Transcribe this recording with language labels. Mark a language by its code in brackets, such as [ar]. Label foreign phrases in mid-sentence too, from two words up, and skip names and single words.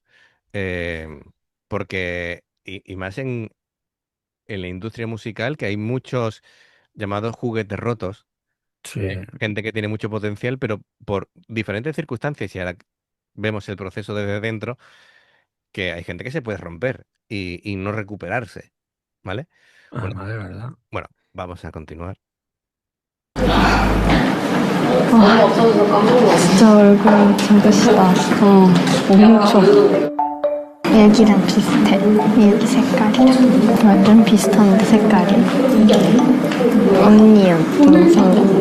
[es] eh, Porque, y más en la industria musical, que hay muchos llamados juguetes rotos, Sí. gente que tiene mucho potencial, pero por diferentes circunstancias, y ahora vemos el proceso desde dentro, que hay gente que se puede romper y no recuperarse, ¿vale? Bueno, Además, de verdad. bueno, vamos a continuar. [ko] 진짜 얼굴 진짜시다. 엄청. 애기랑 비슷해. 애기 색깔이랑 완전 비슷한데 색깔이. 언니랑 동생